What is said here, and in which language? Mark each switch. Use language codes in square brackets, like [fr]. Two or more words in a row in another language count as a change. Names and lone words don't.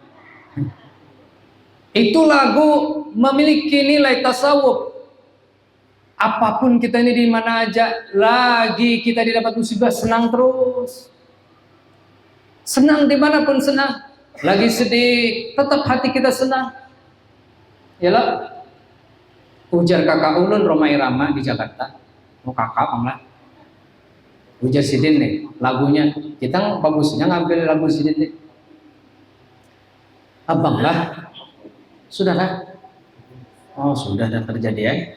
[id] Itu lagu memiliki nilai tasawuf. Apapun kita ini di mana aja, lagi kita didapat musibah senang terus. Senang dimanapun senang. Lagi sedih, tetap hati kita senang. Yalah. [bjn] Ujar kakak ulun Romai Rama di Jakarta. Mau kakak panglah. Ujar Sidin nih, lagunya. Kita bagusnya ngambil lagu Sidin nih. Abang lah. Sudah lah. [id] Oh sudah ada terjadi ya.